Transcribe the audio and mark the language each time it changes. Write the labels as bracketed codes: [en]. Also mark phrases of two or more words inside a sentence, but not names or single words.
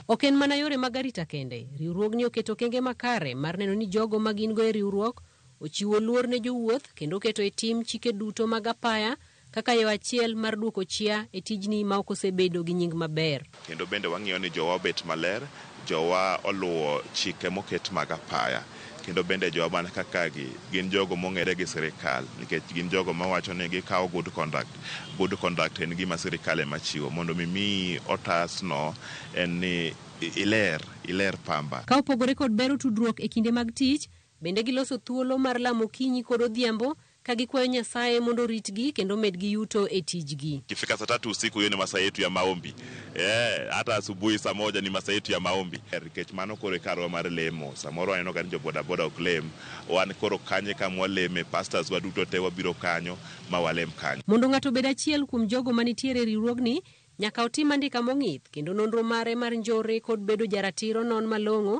[luo] Ok en mana yore mag arita kende, riwruogni oketo okenge makare mar neno ni jogo ma gin go e riwruok ochiwo luor ne jowuoth kendo keto e tim chike duto mag apaya kaka yo achiel mar duoko chia e tijni ma ok osebedo gi nying maber. Kendo bende wang'iyo ni jowa obet maler, jowa oluwo chike moket mag apaya, kendo bende jowa man kaka gin jogo mong'ere gi sirikal, nikech gin jogo mawacho ni gikawo [en] good conduct. Good conduct [luo] en gima sirikal ema chiwo, mondo mi otas no en ni iler pamba. Ka opogore kod bero tudruok e kinde mag tich, bende giloso thuolo mar lamo kinyi kod odhiambo ka gikwayo Nyasaye mondo ritgi kendo medgi yuto e tijgi. [sw] Kifika saa 3 usiku hiyo ni masaa yetu ya maombi. Hata asubuhi saa 1 ni masaa yetu ya maombi. [luo] Nikech mano koro karwa mar lemo. Samoro aneno ka jo bodaboda ok lem. Wan koro kanye kamwa leme, pastors waduto te wabiro kanyo ma walem kanyo. Mondo ng'ato bed achiel kuom jogo manitiere riwruogni, nyaka otim andika mong'ith kendo nonro mare mar njore kod bedo jaratiro non malong'o.